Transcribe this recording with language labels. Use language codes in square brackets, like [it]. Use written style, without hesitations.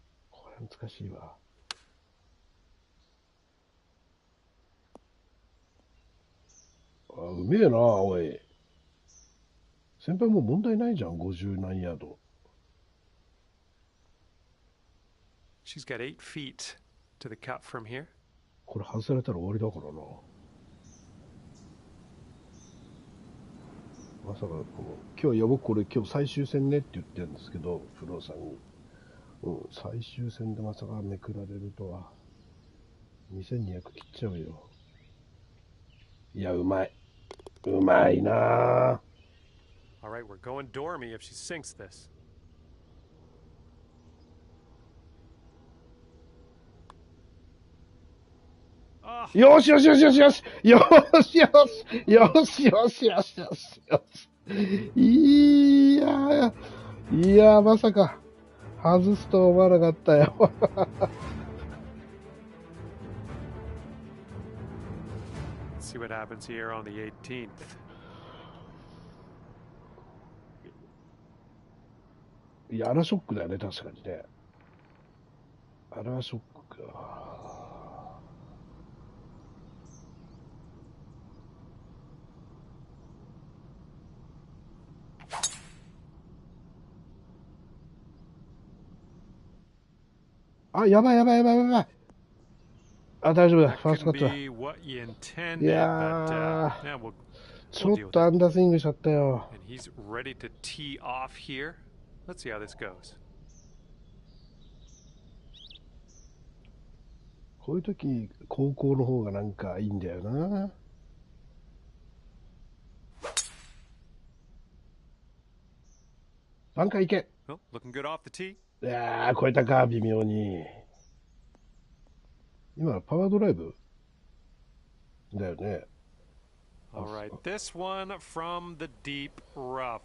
[ja] これ難しいわ。あ、うめえな、おい。先輩もう問題ないじゃん、50何ヤード。 [en] She's got 8 feet to the cut from here. [ja] これ外されたら終わりだからな。まさか、今日、いや、僕これ今日最終戦ねって言ってるんですけど、フローさんに。最終戦でまさかめくられるとは。 2200切っちゃうよ。いや、うまい。うまいなぁ。 [en] All right, we're going dormy if she sinks this. [ja] よしよしよしよしよしよしよしよしよしよしよしよし。いやまさか外すと思わなかったよ。 [en] See what happens here on the 18th. [ja] いや、あれはショックだよね、確かにね。あれはショックか。あ、やばいやばいやばいやばい。あ、大丈夫だ。ファーストカットだ。いやー、ちょっとアンダースイングしちゃったよ。 [en] And he's ready to tee off here. Let's see how this goes. [ja] こういう時、高校の方がなんかいいんだよな。バンカー行け。 [en] Oh, looking good off the tee. [ja] いやー、超えたか、微妙に。今、パワードライブだよね。 [en] All right, this one from the deep rough.